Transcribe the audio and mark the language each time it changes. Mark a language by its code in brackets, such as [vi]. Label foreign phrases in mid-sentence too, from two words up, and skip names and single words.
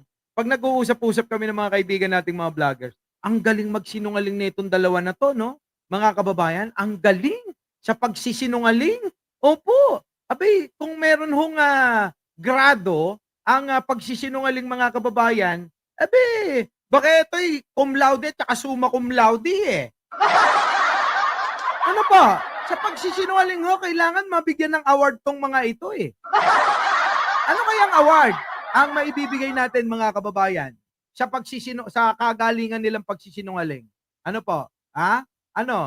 [tl] Pag nag-uusap-usap kami ng mga kaibigan nating mga vloggers, ang galing magsinungaling nitong dalawa na to, no? Mga kababayan, ang galing sa pagsisinungaling. Opo. Abay, kung meron hong grado ang pagsisinungaling mga kababayan, baka ito'y [la] cum laude [tl] at [la] summa cum laude [tl] Ano pa? Sa pagsisinungaling kailangan mabigyan ng award tong mga ito Ano kayang award ang maibibigay natin mga kababayan? sa kagalingan nilang pagsisinungaling. Ano po? Ha? Ano?